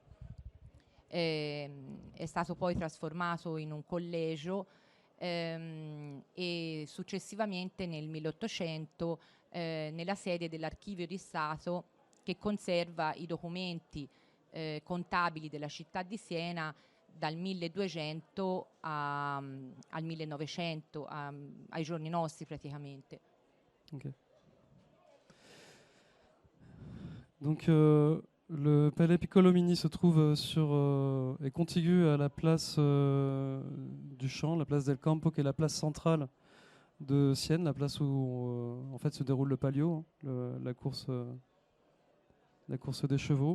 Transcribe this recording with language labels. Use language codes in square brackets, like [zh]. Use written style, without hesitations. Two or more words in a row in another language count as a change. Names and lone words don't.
[it] È stato poi trasformato in un collegio e successivamente nel 1800 nella sede dell'Archivio di Stato, che conserva i documenti contabili della città di Siena dal 1200 al 1900, ai giorni nostri praticamente. Okay. [fr] Donc le palais Piccolomini se trouve est contigu à la place du Champ, la place del Campo, qui est la place centrale de Sienne, la place où en fait se déroule le palio, la course des chevaux.